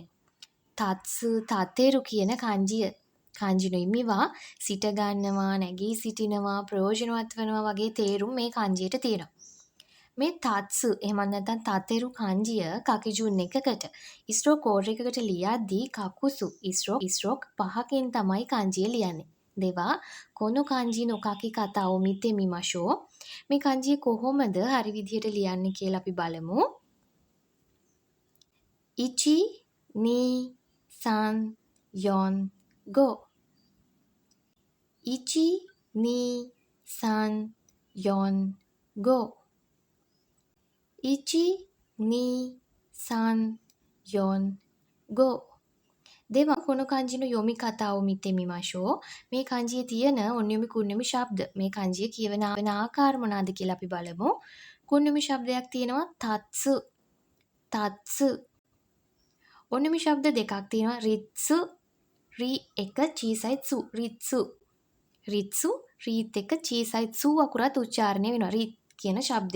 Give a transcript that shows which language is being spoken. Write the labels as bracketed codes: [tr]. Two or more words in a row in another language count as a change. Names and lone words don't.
[ja] 立つ 立てる [si] කියන kanjiය. [ja] 漢字の意味は [si] සිට ගන්නවා, නැගී සිටිනවා, ප්‍රයෝජනවත් වෙනවා වගේ තේරුම් මේ kanjiයට තියෙනවා. මේ තත්සු එහෙම නැත්නම් තතෙරු kanjiය කකිජුන් එකකට [en] stroke code [si] එකකට ලියද්දී කකුසු ස්ට්‍රෝක් 5කින් තමයි kanjiය ලියන්නේ. [ja] では この 漢字 の 書き 方 を 見て みましょう. [si] මේ kanjiය කොහොමද හරි විදිහට ලියන්නේ කියලා අපි බලමු. [ja] 一 二 三 四 五. 一 二 三 四 五. 一 二 三 四 五. では この 漢字 の 読み 方 を 見て みましょう. [si] මේ kanjiයේ තියෙන [ja] 音読み 訓読み [si] ශබ්ද මේ kanjiය කියවන ආකාර මොනවාද කියලා අපි බලමු. කුන්යොමි ශබ්දයක් තියෙනවා [ja] 立つ 立つ. [si] ඔන්යොමි ශබ්ද දෙකක් තියෙනවා [ja] りつ り [si] එක [ja] 小さい す りつ りつ [si] රීත් එක [ja] 小さい す [si] අකුරත් උච්චාරණය වෙනවා රිත් කියන ශබ්දය.